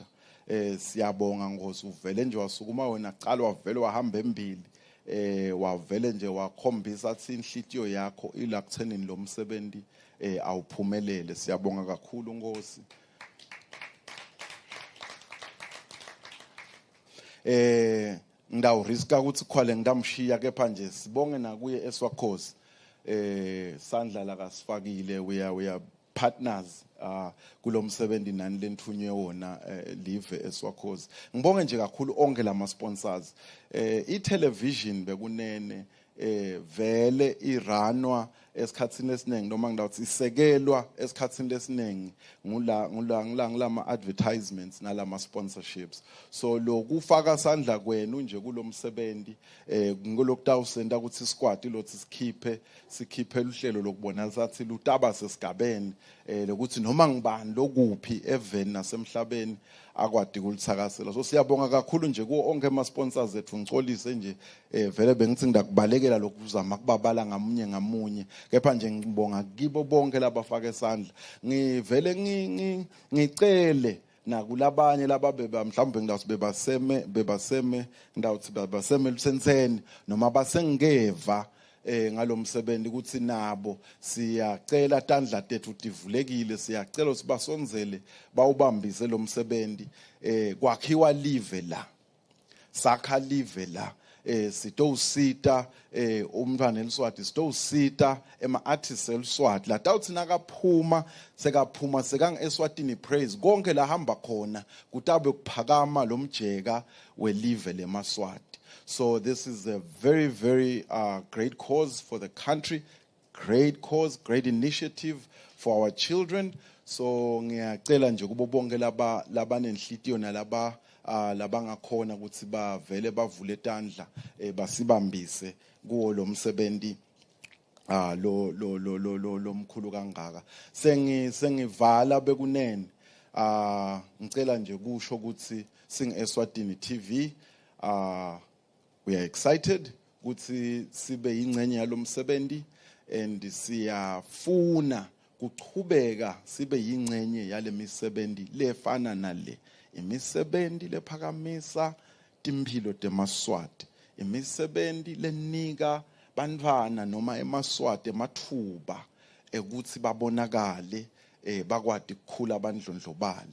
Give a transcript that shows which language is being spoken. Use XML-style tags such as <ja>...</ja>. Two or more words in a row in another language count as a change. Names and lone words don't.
<ss>Siyabonga ngosi uvele nje wasukuma wena qala wavele wahamba embili, wavele nje wakhombisa athi inhlitiyo yakho ila kuthenini lo msebenzi awuphumelele. Siyabonga kakhulu ngosi. Ngidawuriska ukuthi khwale ngidamshiya kepha nje sibonge nakuye eSwakhosi, sandla la kasifakile,</ss> <en>we are partners</en> <ss>kulo msebenzi nani lenthunywe wona live eSwakhosi. Ngibonge nje kakhulu onke lama sponsors. I television bekunene vele iranwa esikhatsini esiningi noma ngidawuthi isekelwa esikhatsini lesinengi ngulama advertisements nalama sponsorships. So lokufaka sandla kwenu nje kulomsebenzi ngolokutawusenda ukuthi isikwati lothi sikhiphe uhlelo lokubona sathi lutaba sesigabeni lokuthi noma ngibani lokuphi eveni nasemhlabeni akwadi kulithakasela. So siyabonga kakhulu nje kuwo onke ama sponsors ethu ngicolise nje vele bengithi ngidakubalekela lokuzama kubabala ngamunye kepha nje ngibonga kibo bonke labafaka isandla. Ngivele ngicele nakulabanye laba mhlawumbe ngidawuthi bebaseme lusenseni noma basengeva ngalomsebenzi ukuthi nabo siyacela tandla tethu tivulekile, siyacela ukuthi basonzele bawubambise lo msebenzi kwakhiwa live la, sakha live la, sitowusita umntwana eliswati, sitowusita ema-artists eliswati la tawuthi nakaphuma sekange eSwatini praise konke la hamba khona kutabe kuphakama lo mjeka welive lemaswati.</ss> <en>So this is a very, very great cause for the country, great cause, great initiative for our children.</en> <ss>So ngiyacela nje kubo bonke labanenhlitiyo nalaba labangakhona ukuthi bavele bavule tandla basibambise kuwo lo msebenzi lo mkhulu kangaka. Sengivala bekunene ngicela nje kusho ukuthi singe-Eswatini TV we</ss> <en>are excited</en> <ss>ukuthi sibe yingcenye yalomsebenzi and siyafuna kuchubeka sibe yingcenye yale misebenzi lefana nale, imisebenzi lephakamisa timphilo temaswati, imisebenzi lenika bantwana noma emaswati emathuba ukuthi babonakale bakwadi kukhula abandlondlobale.</ss>